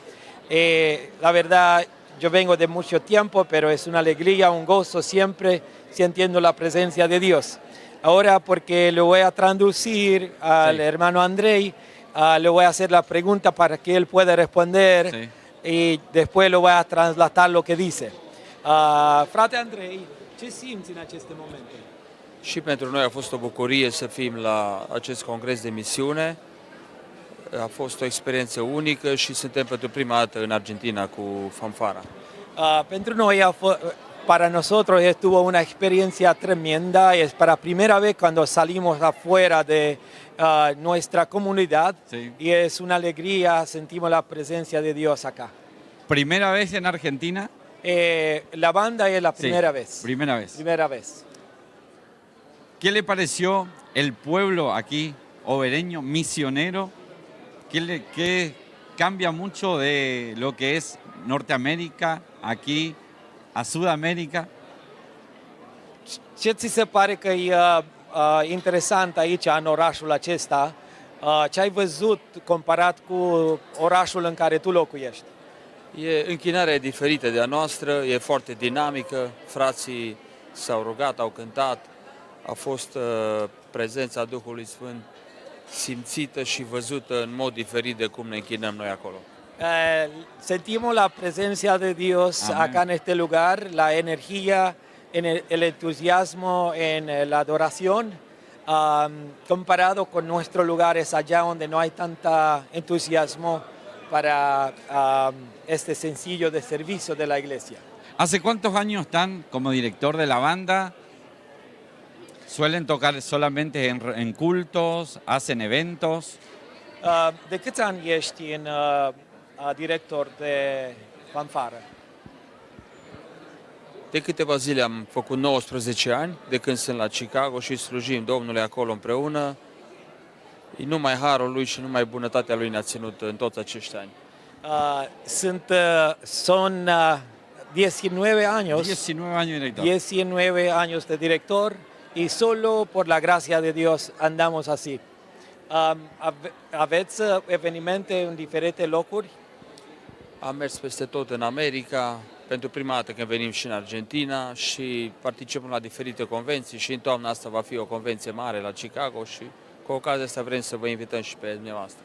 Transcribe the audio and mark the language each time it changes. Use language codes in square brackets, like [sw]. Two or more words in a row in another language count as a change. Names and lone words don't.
[es] La verdad, yo vengo de mucho tiempo, pero es una alegría, un gozo siempre sintiendo la presencia de Dios. Ahora, porque lo voy a traducir al hermano Andrei, le voy a hacer la pregunta para que él pueda responder y después lo voy a trasladar lo que dice. [ro] Frate Andrei, ce simți în aceste momente? Și pentru noi a fost o bucurie să fim la acest congres de misiune. A fost o experiență unică și suntem pentru prima dată în Argentina cu Fanfara. Pentru noi, [es] para nosotros estuvo una experiencia tremenda. Es para primera vez cuando salimos afuera de nuestra comunidad y es una alegría, sentimos la presencia de Dios acá. ¿Primera vez en Argentina? La banda es la primera vez. Primera vez. Primera vez. ¿Qué le pareció el pueblo aquí, obereño, misionero? ¿Qué cambia mucho de lo que es Norteamérica, aquí a Sudamérica? [ro] Ce ți se pare că e interesant aici, în orașul acesta? Ce ai văzut comparat cu orașul în care tu locuiești? Închinarea e diferită de a noastră, e foarte dinamică, frații s-au rugat, au cântat, a fost prezența Duhului Sfânt simțită și văzută în mod diferit de cum ne închinăm noi acolo. [es] Sentimos la presencia de Dios Amén. acá en este lugar, la energía, el entusiasmo en la adoración, comparado con nuestros lugares allá donde no hay tanta entusiasmo para este sencillo de servicio de la iglesia. ¿Hace cuántos años están como director de la banda? ¿Suelen tocar solamente en cultos? ¿Hacen eventos? [ro] De câți ani ești în director de fanfară? De câteva zile am făcut 19 ani, de când sunt la Chicago și slujim Domnului acolo împreună. Numai harul lui și numai bunătatea lui ne-a ținut în toți acești ani. [es] Son 19 años. 19 años director. 19 años de director y solo por la gracia de Dios andamos así. [ro] Aveți evenimente în diferite locuri? Am mers peste tot în America, pentru prima dată când venim și în Argentina și participăm la diferite convenții și în toamna asta va fi o convenție mare la Chicago și cu ocazia asta vrem să vă invităm și pe dumneavoastră.